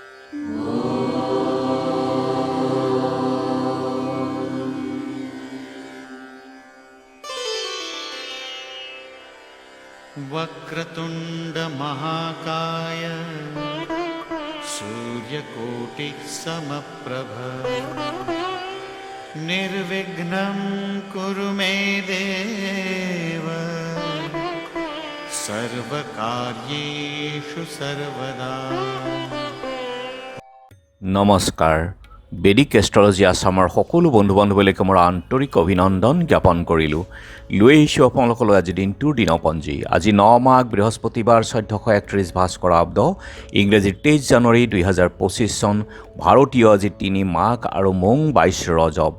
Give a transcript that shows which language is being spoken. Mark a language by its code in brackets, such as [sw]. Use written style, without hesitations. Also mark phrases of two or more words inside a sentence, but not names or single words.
[sa] वक्रतुंड महाकाय सूर्यकोटि समप्रभ निर्विघ्नं कुरु मे देव सर्वकार्येषु सर्वदा। [as] নমস্কাৰ। বেদিক এষ্ট্ৰলজি আছামৰ সকলো বন্ধু বান্ধৱীলৈকে মোৰ আন্তৰিক অভিনন্দন জ্ঞাপন কৰিলোঁ। লৈ আহিছোঁ আপোনালোকলৈ আজি দিনটোৰ দিনপঞ্জী। আজি 9 মাঘ বৃহস্পতিবাৰ 1431 ভাস্কৰ আব্দ, ইংৰাজী 23 জানুৱাৰী 2025 চন, ভাৰতীয় আজি 3 মাঘ আৰু মং 22 ৰজব।